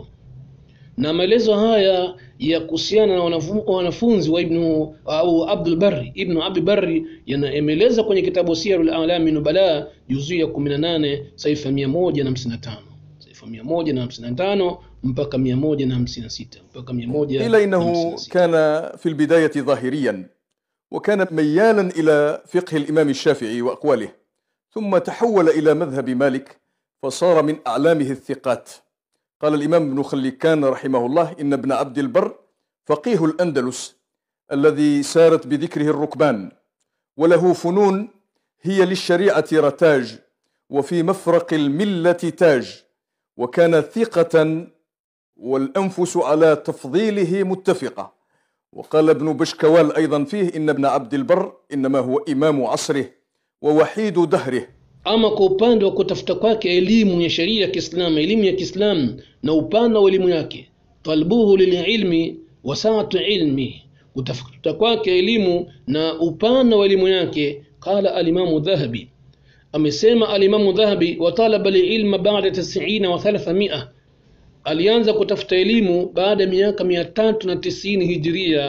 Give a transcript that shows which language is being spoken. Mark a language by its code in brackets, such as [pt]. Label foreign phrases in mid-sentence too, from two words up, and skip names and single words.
[sw] Na maelezo haya ya kuhusiana na wanafunzi wa Ibn Abi Barri yanaeleza kwenye kitabu Siyarul A'lam Nubala juzu ya 18 saifa 155, saifa 155 mpaka 156 mpaka 156. [ar] إلا إنه كان في البداية ظاهريا، وكان ميالا إلى فقه الإمام الشافعي وأقواله، ثم تحول إلى مذهب مالك فصار من أعلامه الثقات. قال الإمام ابن خلكان رحمه الله: إن ابن عبد البر فقيه الأندلس الذي سارت بذكره الركبان، وله فنون هي للشريعة رتاج، وفي مفرق الملة تاج، وكان ثقة والأنفس على تفضيله متفقة. وقال ابن بشكوال أيضا فيه: إن ابن عبد البر إنما هو إمام عصره ووحيد دهره. [sw] Ama kwa upande wa kutafuta kwake elimu ya sheria ya Kiislamu, elimu ya Kiislamu na upana wa elimu yake, [ar] طلبه للعلم وسعة علمه, [sw] kutafuta kwake elimu na upana wa elimu yake. [ar] قال الإمام الذهبي, [sw] amesema al-Imam Dhahabi: [ar] وطلب للعلم بعد 90 و 300, [sw] alianza kutafuta elimu baada ya miaka 390 Hijiria.